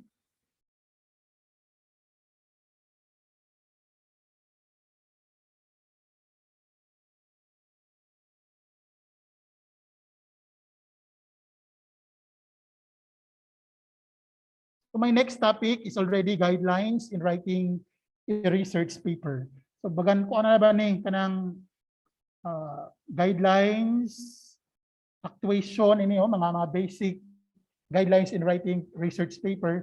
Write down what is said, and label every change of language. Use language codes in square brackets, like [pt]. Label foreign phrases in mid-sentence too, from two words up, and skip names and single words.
[en] So my next topic is already guidelines in writing a research paper. [ceb] So bagan ko ano ba ni kanang guidelines, actuation, mga [en] basic guidelines in writing research paper.